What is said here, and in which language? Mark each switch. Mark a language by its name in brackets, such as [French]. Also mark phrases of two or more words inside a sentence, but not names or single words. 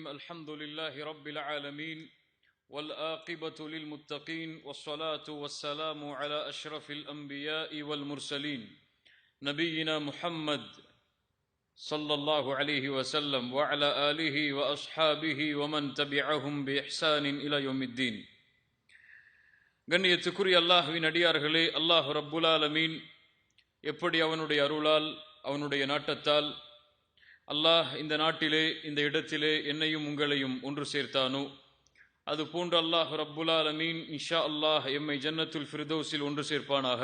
[Arabic] الحمد لله رب العالمين والآقبة للمتقين والصلاة والسلام على أشرف الأنبياء والمرسلين نبينا محمد صلى الله عليه وسلم وعلى آله وأصحابه ومن تبعهم بإحسان إلى يوم الدين. [Tamil] கண்ணியத்துக்குரிய அல்லாஹ்வின் அடியார்களே, அல்லாஹ் [Arabic] رب العالمين [Tamil] எப்படி அவனுடைய அருளால் அவனுடைய நாட்டத்தால் அல்லாஹ் இந்த நாட்டிலே இந்த இடத்திலே என்னையும் உங்களையும் ஒன்று சேர்த்தானோ, அது போன்று அல்லாஹ் [Arabic] رب العالمين إن شاء الله [Tamil] எம்மை ஜன்னத்துல் ஃபிர்தௌஸில் ஒன்று சேர்ப்பானாக.